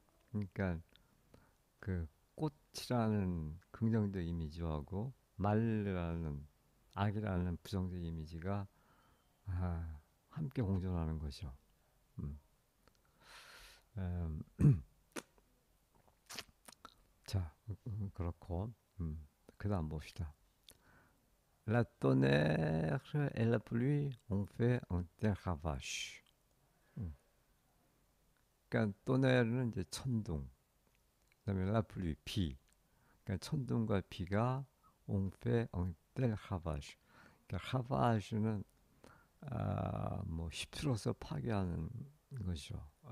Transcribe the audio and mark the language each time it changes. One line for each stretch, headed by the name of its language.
Korean: 그러니까 그 꽃이라는 긍정적 이미지하고 말이라는 악이라는 부정적 이미지가 함께 공존하는 거죠. 음. 음, 자, 그렇고 그다음 봅시다.
French: La tonnerre et la pluie ont fait un tel ravage.
Korean: 음. 그러니까 또네르는 이제 천둥, 그다음에
French: la pluie
Korean: 비. 그러니까 천둥과 비가
French: ont fait un tel ravage.
Korean: 그러니까 ravage는 뭐 휩쓸어서 파괴하는 것이죠.